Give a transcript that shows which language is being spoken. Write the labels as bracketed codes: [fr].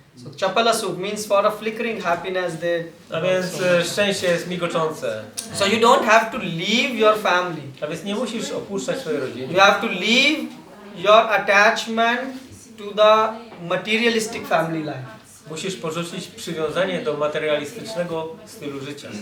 [en] So chapala sukh means for a flickering happiness they. [pl] A więc szczęście jest migoczące. [en] So you don't have to leave your family. [pl] A więc nie musisz opuszczać swojej rodziny. [en] You have to leave your attachment to the materialistic family life. [pl] Musisz porzucić przywiązanie do materialistycznego stylu życia.